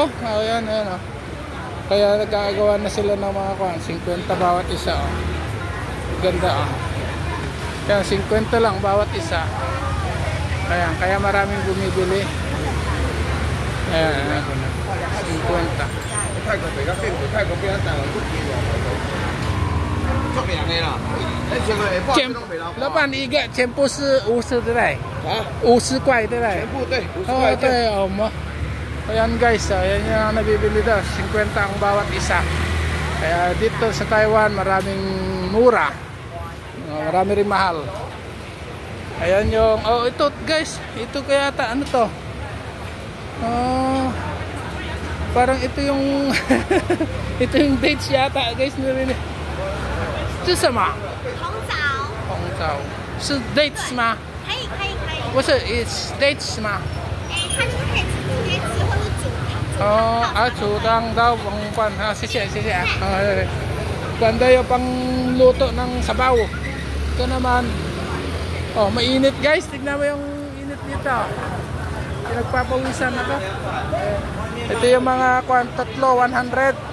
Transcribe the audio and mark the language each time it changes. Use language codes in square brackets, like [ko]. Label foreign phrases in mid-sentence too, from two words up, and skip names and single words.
[tl] Ayan, ayan. Kaya nagkagawa na sila ng mga 50 bawat isa. Ganda. Ayan, 50 lang bawat isa. Ayan, kaya maraming bumibili. Ayan, 50. [zh] 老板，你一个全部是50对不对？50块对不对？全部对，50块。 [tl] 对，ayan guys, ayan yung nabibili daw. 50 ang bawat isa. Kaya dito sa Taiwan, maraming mura. Marami rin mahal. Ayan yung, ito guys, ito kaya ano to? Parang ito yung ito yung dates yata guys, narinig. [zh] 是什么？红枣。红枣是 dates 吗？可以。不是 ， [en] it's dates [zh] 吗？它就是可以直接吃或者煮。 [tl] 煮當 daw pang pan. Sige. Ganda yung pangluto ng sabaw. Ito naman. Mainit guys. Tignan mo yung init dito. Pinagpapawisan na to. Ito yung mga tatlo 100.